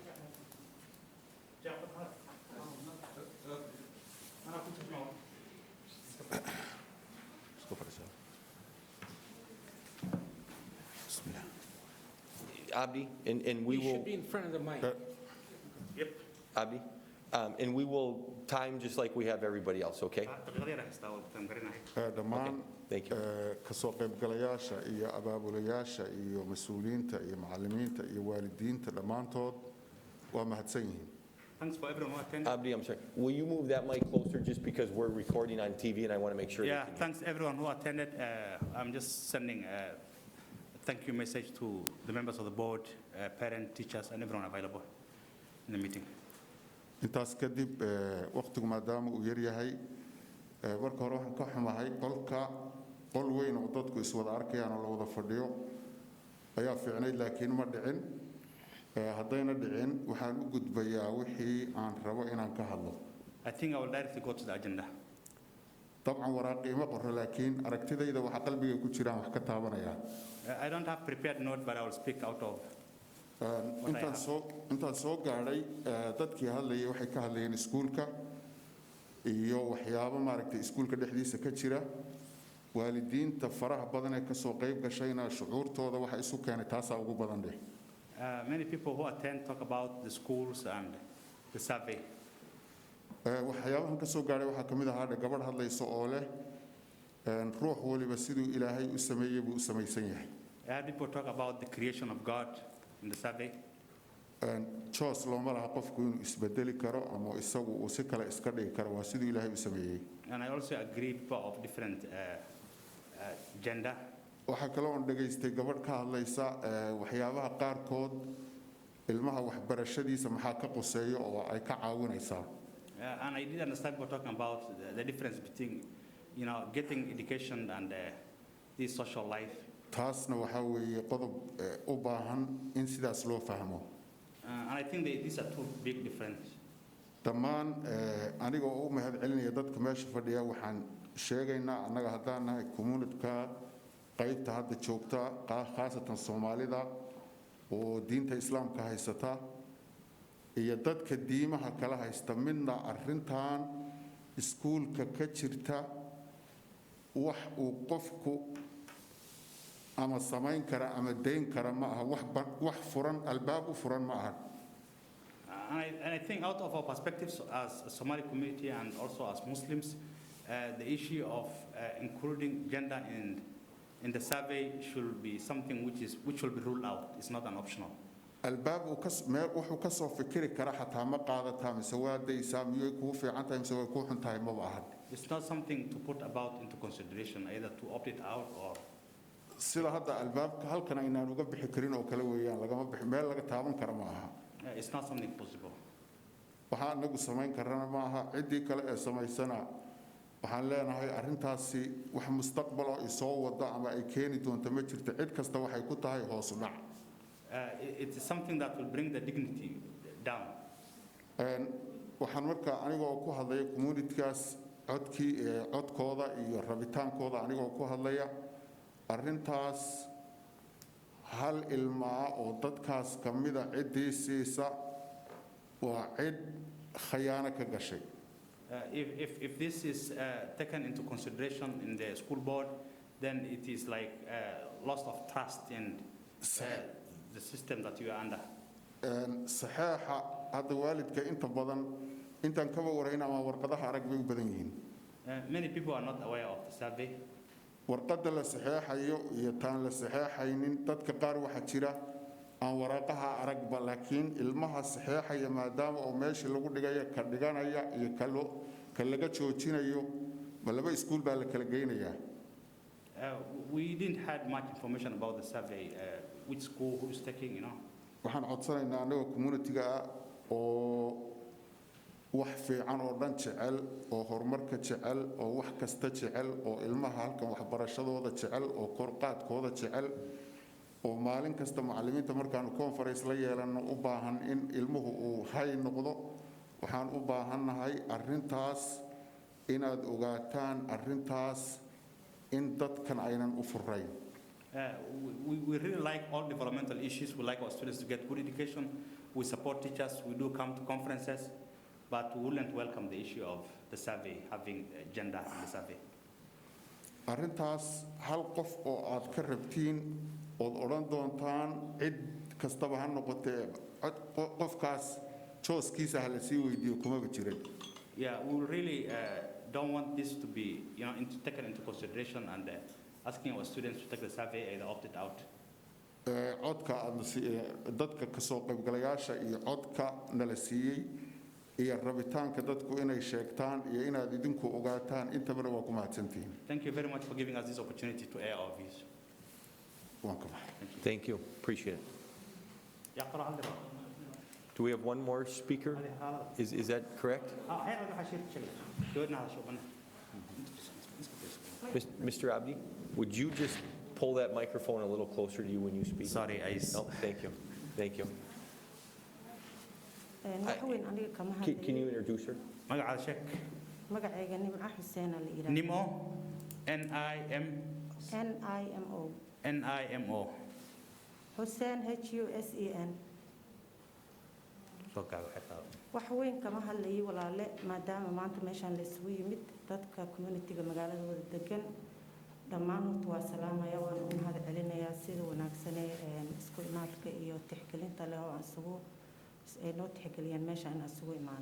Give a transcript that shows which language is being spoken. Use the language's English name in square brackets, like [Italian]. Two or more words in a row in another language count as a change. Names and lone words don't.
[English] Abdi, and we You will, should be in front of the mic. Yep. Abdi, and we will time just like we have everybody else, okay? [Somali] dhammaan [English] Thank you. [Somali] ka soo qaybgalayaasha iyo abaabulayaasha iyo mas-uuliyiinta iyo macallimiinta iyo waalidiinta dhammaantood waa mahadsan yihiin. [English] Thanks for everyone who attended. Abdi, I'm sorry. Will you move that mic closer just because we're recording on TV and I want to make sure Yeah, they can hear? thanks everyone who attended. I'm just sending a thank you message to the members of the board, parents, teachers, and everyone available in the meeting. [Somali] intaas kadib waqtigu maadaama uu yar yahay marka hore waxaan ka xumahay qol weyn oo dadku iswada arkayaan oo la wada fadhiyo ayaa fiicnayd laakiin ma dhicin haddayna dhicin waxaan u gudbayaa wixii aan rabo inaan ka hadlo. [English] I think I will directly go to the agenda. [Somali] dabcan waraaqii ma qoro laakiin aragtidayda waxa qalbiga ku jiraan wax ka taabanaya. [English] I don't have prepared note, but I will speak out of. [Somali] intaan soo gaadhay dadkii hadlayay waxay ka hadlayeen iskuulka iyo waxyaabo maaragtay iskuulka dhexdiisa ka jira waalidiinta faraha badan ee ka soo qayb gashayna shucuurtooda waxa isu keenay taasaa ugu badan dheh. [English] Many people who attend talk about the schools and the survey. [Somali] waxyaabahan ka soo gaadhay waxaa ka mid ahaa gabadh hadlaysa oo leh ruux waliba siduu ilaahay u sameeyey buu u samaysan yahay. [English] I had people talk about the creation of God in the survey. [Somali] Choice looma laha qofku inuu isbedeli karo ama isagu uu si kale iska dhigi karo waa siduu ilaahay u sameeyey. [English] And I also agree people of different gender. [Somali] waxaa kaloo aan dhegaystay gabadh ka hadlaysa waxyaabaha qaarkood ilmaha waxbarashadiisa maxaa ka quseeyo oo ay ka caawinaysaa. [English] And I did understand people talking about the difference between, getting education and this social life. [Somali] taasna waxaa weeye qodob u baahan in sidaas loo fahmo. [English] And I think these are two big differences. [Somali] dhammaan anigoo u mahad celinaya dadka meesha fadhiya waxaan sheegaynaa annaga haddaan nahay communityka qaybta hadda joogta khaasatan Soomaalida oo diinta islaamka haysata iyo dadka diimaha kala haysta midna arrintan iskuulka ka jirta wax uu qofku ama samayn kara ama deyn kara ma aha wax furan albaab u furan ma aha. [English] and I think out of our perspectives as a Somali community and also as Muslims, the issue of including gender in the survey should be something which will be ruled out. It's not an optional. [Somali] albaab uu wuxuu ka soo fikiri kara xataa ma qaadataa mise waa daysaa miyay kuu fiican tahay mise way kuu xun tahay maba ahan. [English] It's not something to put about into consideration, either to opt it out or. [Somali] sida hadda albaabka halkan aynaan uga bixi karin oo kale weeyaan lagama bixi meel laga taaban kara ma aha. [English] It's not something possible. [Somali] waxaan anagu samayn karana ma aha ciddii kale ee samaysana waxaan leenahay arrintaasi wax mustaqbal oo isoo wada ama ay keeni doonto ma jirto cid kasta waxay ku tahay hoos u dhac. [English] It is something that will bring the dignity down. [Somali] waxaan markaa anigoo ku hadlaya communitygaas codkooda iyo rabitaankooda anigoo ku hadlaya arrintaas hal ilmaa oo dadkaas ka mida ciddii siisa waa cid khayaano ka gashay. [English] If this is taken into consideration in the school board, then it is like loss of trust in the system that you are under. [Somali] saxaaxa hadda waalidka inta badan intaan kaba warayna ama warqadaha arag bay u badan yihiin. [English] Many people are not aware of the survey. [Somali] warqadda la saxeexayo iyo taan la saxeexaynin dadka qaar waxaa jira aan waraaqaha aragba laakiin ilmaha saxeexaya maadaama oo meeshii lagu dhigaya ka dhiganaya iyo ka laga joojinayo ma laba iskuul baa la kala geynayaa. [English] We didn't have much information about the survey, which school, who is taking, [Somali] waxaan codsanaynaa anagoo community-ga ah oo wax fiican oo dhan jecel oo horumarka jecel oo wax kasta jecel oo ilmaha halkan waxbarashadooda jecel oo korqaadkooda jecel oo maalin kasta macallimiinta markaanu conference la yeelano u baahan in ilmuhu uu hay noqdo waxaan u baahannahay arrintaas inaad ogaataan arrintaas in dadkan aynan u furayn. [English] We really like all developmental issues. We like our students to get good education. We support teachers. We do come to conferences. But we wouldn't welcome the issue of the survey, having gender in the survey. [Somali] arrintaas hal qof oo aad ka rabtiin ood odhan doontaan cid kastaba ha noqotee qofkaas jooskiisa ha la sii weydiiyo kumaba jirin. [English] Yeah, we really don't want this to be, taken into consideration and asking our students to take the survey either opt it out. [Somali] codka dadka ka soo qaybgalayaasha iyo codka nala siiyey iyo rabitaanka dadku inay sheegtaan iyo inaad idinku ogaataan intaba waa ku mahadsantihiin. [English] Thank you very much for giving us this opportunity to air our views. Thank you. Appreciate it. Do we have one more speaker? Is that correct? Mr. Abdi, would you just pull that microphone a little closer to you when you speak? Sorry, No, thank you. Thank you. Can you introduce her? [Somali] magacayga nimco xuseen la yiraahdo. [English] Nimo, N-I-M-O. N-I-M-O. Xuseen H-U-S-E-N. [Somali] wax weyn kama hadlayo walaale maadaama maanta meeshaan la isugu yimid dadka community-ga magaalada wada degan dhammaan waa salaamaya waan u mahad celinayaa sida wanaagsan ee isku imaadka iyo tixgelinta leh oo isugu noo tixgeliyaan meeshaan isugu imaano.